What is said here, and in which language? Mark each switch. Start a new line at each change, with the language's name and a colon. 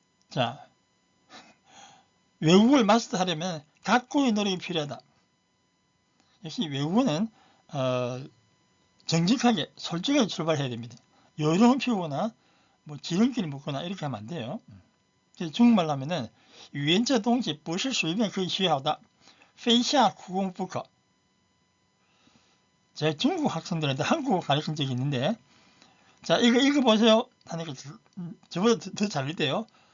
Korean: 자, 외국어를 마스터하려면 각고의 노력이 필요하다. 역시 외국어는 정직하게 솔직하게 출발해야 됩니다. 요령을 피우거나 뭐 지름길을 묻거나 이렇게 하면 안 돼요. 그래서 중국말로 하면은
Chinese: 语言这东西不是随便可以学好的非下苦功不可.
Korean: 제가 중국 학생들한테 한국어 가르친 적이 있는데, 자, 이거 읽어보세요 하니까 저보다 더 잘 읽대요.